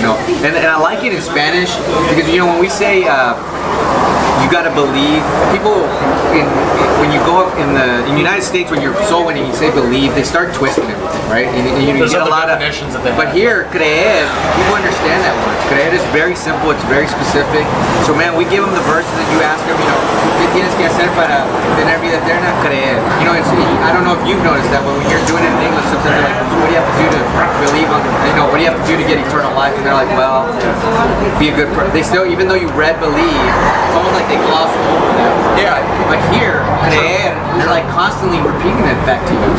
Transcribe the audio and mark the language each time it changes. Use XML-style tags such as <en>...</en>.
<en>you know, and I like it in Spanish because when we say you got to believe, people when you go up in the United States, when you're soul winning, you say believe, they start twisting everything, right? And you get a lot of definitions that they but have. here, creer, people understand that word. Creer is very simple, it's very specific. So man, we give them the verses that you ask them,</en> <es>¿qué tienes que hacer para tener vida eterna? Creer.</es> <en>I don't know if you've noticed that, but when you're doing it in English, sometimes they're like, so what do you have to do to believe on, what do you have to do to get eternal life? And they're like, well, be a good person. They still, even though you read believe, it's almost like they gloss over that. Yeah. But here, creer, they're like constantly repeating it back to you.</en>